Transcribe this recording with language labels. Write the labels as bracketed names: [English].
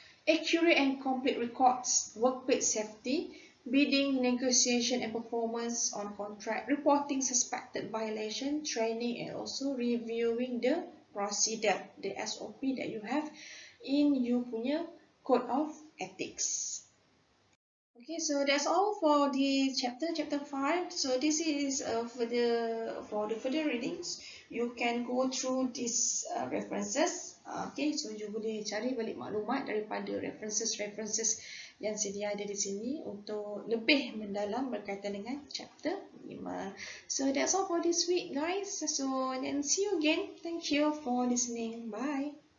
[English] Accurate and complete records, workplace safety, bidding, negotiation and performance on contract, reporting suspected violation, training, and also reviewing the procedure, the SOP that you have in [Malay] you punya [English] code of ethics. Okay, so that's all for the chapter 5. So this is for the further readings. You can go through these references. Okay, so [Malay] you boleh cari balik maklumat daripada references yang sedia ada di sini untuk lebih mendalam berkaitan dengan chapter 5. [English] So that's all for this week, guys. So then see you again. Thank you for listening. Bye.